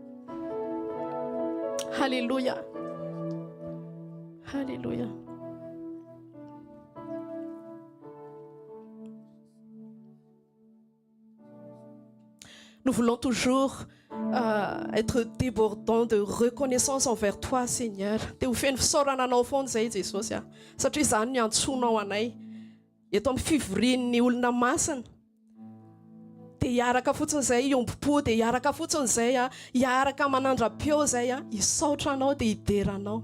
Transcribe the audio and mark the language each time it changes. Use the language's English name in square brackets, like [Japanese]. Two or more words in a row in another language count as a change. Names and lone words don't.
[French] Alléluia. Alléluia. Nous voulons toujours être débordants de reconnaissance envers toi, Seigneur. [Malagasy] Teo feno fisaorananao foana zay Jesosy satria izany no antsoinao anay eto amin'ny fivorian'ny olona masina. Dia hiaraka fotsiny zay iompo-po, dia hiaraka fotsiny zay hiaraka manandra-peo zay hisaotra anao dia hideranao.